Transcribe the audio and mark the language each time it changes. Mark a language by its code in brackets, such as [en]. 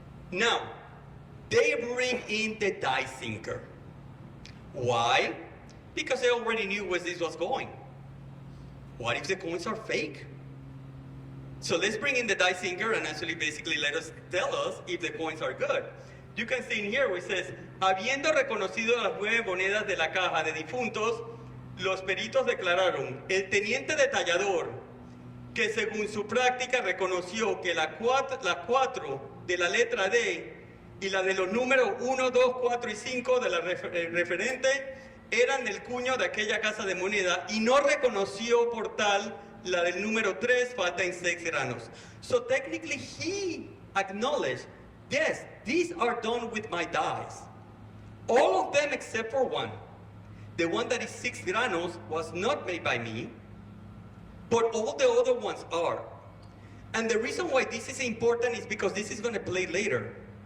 [en] Now, they bring in the die sinker. Why? Because they already knew where this was going. What if the coins are fake? So let's bring in the die sinker and actually basically tell us if the coins are good. You can see in here where it says, [es] habiendo reconocido las 9 monedas de la caja de difuntos, los peritos declararon, el teniente detallador, que según su práctica reconoció que las 4 de la letra D y la de los números 1, 2, 4 y 5 de la referente eran del cuño de aquella casa de moneda y no reconoció por tal la del número 3, falta en 6 granos. [en] So technically he acknowledged, yes, these are done with my dies. All of them except for one. The one that is 6 granos was not made by me, but all the other ones are. And the reason why this is important is because this is going to play later.